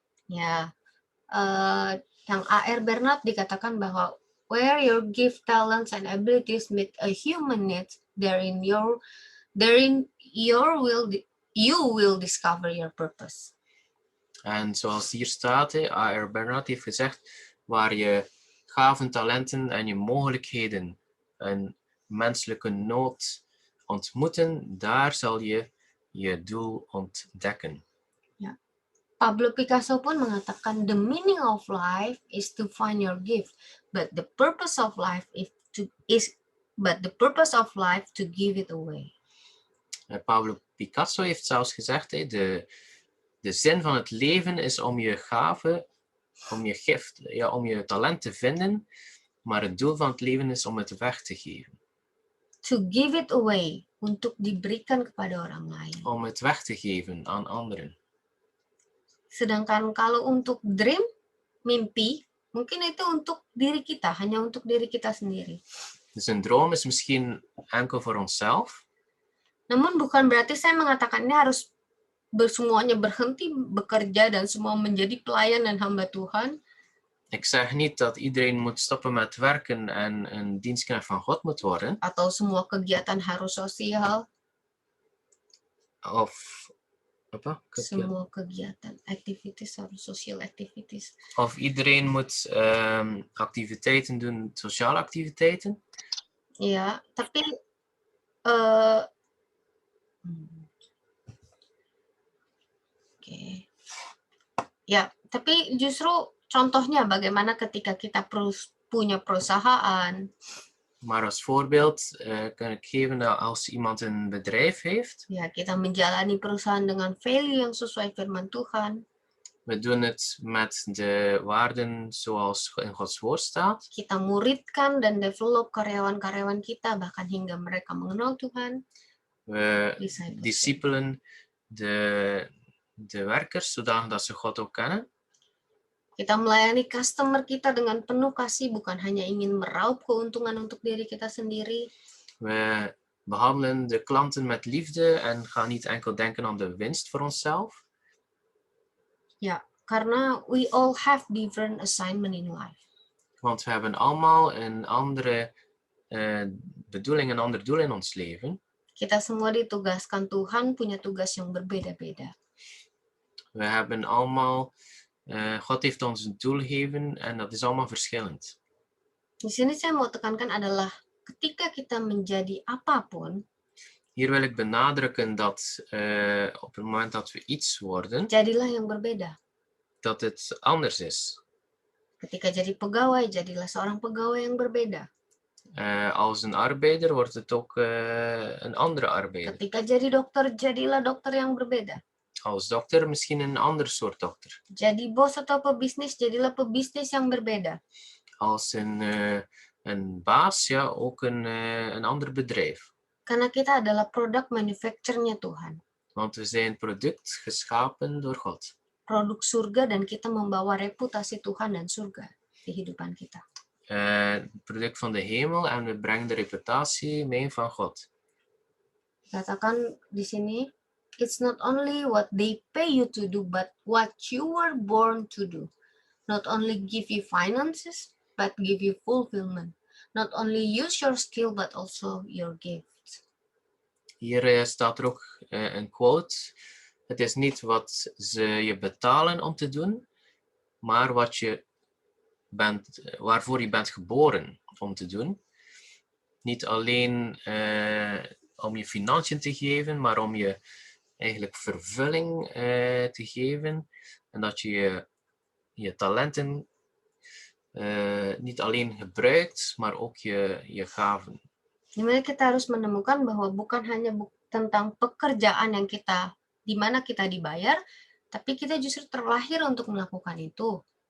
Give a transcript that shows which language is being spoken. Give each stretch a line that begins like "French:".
Indonesian: Ya, yang
English: A.R. Bernard
Indonesian: dikatakan bahwa
English: where your gift, talents, and abilities meet a human need, therein you will discover your purpose.
Dutch: En zoals hier staat, A.R. Bernard heeft gezegd, waar je gaven, talenten en je mogelijkheden een menselijke nood ontmoeten, daar zal je je doel ontdekken.
English: Pablo Picasso
Indonesian: pun mengatakan
English: the meaning of life is to find your gift, but the purpose of life to give it away.
Dutch: Pablo Picasso heeft zelfs gezegd, de zin van het leven is om je gave, om je gift, om je talent te vinden, maar het doel van het leven is om het weg te geven.
English: To give it away,
Indonesian: untuk diberikan kepada orang lain.
Dutch: Om het weg te geven aan anderen.
Indonesian: Sedangkan kalau untuk dream, mimpi, mungkin itu untuk diri kita, hanya untuk diri kita sendiri.
Dutch: Dus een droom is misschien enkel voor onszelf.
Indonesian: Namun bukan berarti saya mengatakan ini harus semuanya berhenti bekerja dan semua menjadi pelayan dan hamba Tuhan.
Dutch: Ik zeg niet dat iedereen moet stoppen met werken en een dienstknecht van God moet worden.
Indonesian: Atau semua kegiatan harus sosial.
Dutch: Of
Indonesian: apa? Semua kegiatan, activities harus social activities.
Dutch: Of iedereen moet activiteiten doen, sociale activiteiten.
Indonesian: Ya, tapi ya, tapi justru contohnya bagaimana ketika kita punya perusahaan.
Dutch: Maar als voorbeeld kan ik geven dat als iemand een bedrijf heeft.
Indonesian: Ya, kita menjalani perusahaan dengan value yang sesuai firman Tuhan.
Dutch: We doen het met de waarden zoals in Gods woord staat.
Indonesian: Kita muridkan dan develop karyawan-karyawan kita bahkan hingga mereka mengenal Tuhan.
Dutch: We discipelen de werkers zodanig dat ze God ook kennen.
Indonesian: Kita melayani customer kita dengan penuh kasih, bukan hanya ingin meraup keuntungan untuk diri kita sendiri.
Dutch: We behandelen de klanten met liefde en gaan niet enkel denken aan de winst voor onszelf.
English: Ja,
Indonesian: karena
English: we all have different assignment in life.
Dutch: Want we hebben allemaal een andere bedoeling, een ander doel in ons leven.
Indonesian: Kita semua ditugaskan Tuhan punya tugas yang berbeda-beda.
Dutch: We hebben allemaal God heeft ons een doel gegeven en dat is allemaal verschillend.
Indonesian: Di sini saya mau tekankan adalah ketika kita menjadi apapun.
Dutch: Hier wil ik benadrukken dat op het moment dat we iets worden,
Indonesian: jadilah yang berbeda.
Dutch: Dat het anders is.
Indonesian: Ketika jadi pegawai, jadilah seorang pegawai yang berbeda.
Dutch: Als een arbeider wordt het ook een andere arbeider.
Indonesian: Ketika jadi dokter, jadilah dokter yang berbeda.
Dutch: Als dokter misschien een ander soort dokter.
Indonesian: Jadi bos atau pebisnis, jadilah pebisnis yang berbeda.
Dutch: Als een baas, ja, ook een ander bedrijf.
Indonesian: Karena kita adalah produk manufacture-nya Tuhan.
Dutch: Want we zijn product geschapen door God.
Indonesian: Produk surga dan kita membawa reputasi Tuhan dan surga di kehidupan kita.
Dutch: Product van de hemel en we brengen de reputatie mee van God.
Indonesian: Katakan di sini,
English: it's not only what they pay you to do, but what you were born to do. Not only give you finances, but give you fulfillment. Not only use your skill, but also your gift.
Dutch: Hier staat er ook een quote. Het is niet wat ze je betalen om te doen, maar wat je waarvoor je bent geboren om te doen. Niet alleen om je financiën te geven, maar om je eigenlijk vervulling te geven. En dat je je talenten niet alleen gebruikt, maar ook je gaven.
Indonesian: Dimana kita harus menemukan bahwa bukan hanya tentang pekerjaan yang kita, di mana kita dibayar, tapi kita justru terlahir untuk melakukan itu.